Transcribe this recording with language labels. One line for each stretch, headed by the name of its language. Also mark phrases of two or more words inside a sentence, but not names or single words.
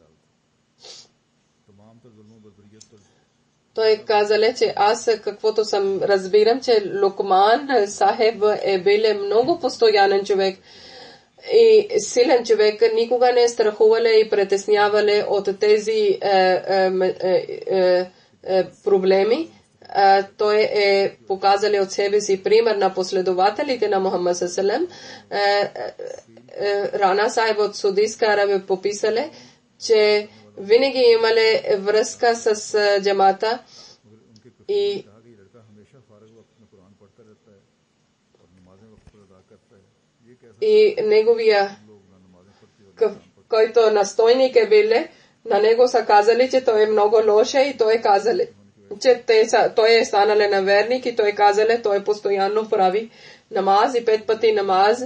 Bulgarian: Той казале, че аз каквото съм разбирам, че Лукман Сахеб е бил много постоянен човек и силен човек, никога не е страхувале и притеснявале от тези проблеми. Той е показале от себе си пример на последователите на Мухаммад
Arabic: صلى الله عليه وسلم.
Bulgarian: Рана Сахеб от Судийска Арабия пописале, че винаги имале връзка с джамата и неговия, който настойник е биле, на него са казали, че той е много лош и той е казали, че той е станале на верник и той казале, той постоянно прави намаз и 5 пъти намаз.